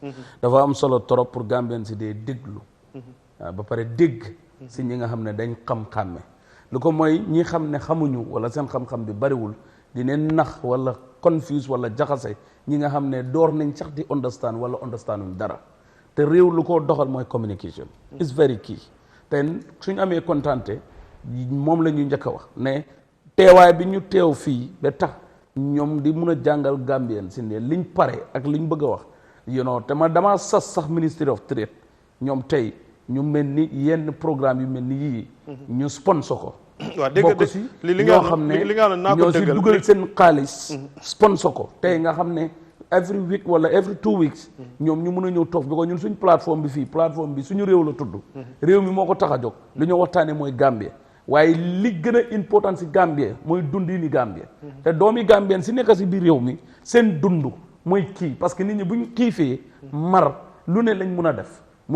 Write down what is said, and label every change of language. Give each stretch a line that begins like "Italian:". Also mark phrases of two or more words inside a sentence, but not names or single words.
Wolof: dafa am solo
French: trop pour
Wolof: Gambien si dee déglu. ba pare dégg. si ñi nga xam ne dañ xam-xàmme. lu ko mooy ñi xam ne xamuñu wala seen xam-xam bi bariwul dineen nax wala confuse wala jaxase ñi nga xam ne door nañ sax di understand wala understanduñ dara te réew lu ko doxal mooy
English: communication is very key
Wolof: te suñ amee kontante moom la ñu njëkk a wax ne teewaay bi ñu teew fii ba tax ñoom di mun a jàngal Gambien si ne liñ pare ak liñ bëgg a wax te ma damaa sas sax Ministry of Trade ñoom tey ñu mel ni yenn programme yu mel ni yii ñu sponsor ko waaw dégg bokk si ñoo xam ne ñoo si dugal seen xaalis sponsor ko tey nga xam ne
English: every week
Wolof: wala
English: every 2 weeks
Wolof: ñoom ñu mën a ñëw toog bi ko ñun suñ plateforme bi suñu réew la tudd réew mi moo ko tax a jóg li ñoo waxtaane mooy Gambie waaye li gën a important si Gambie mooy dundini Gambie te doomi Gambien si nekk si biir réew mi seen dund mooy kii
French: parce que
Wolof: nit ñi buñ kiifee mar lu ne lañ mun a def mun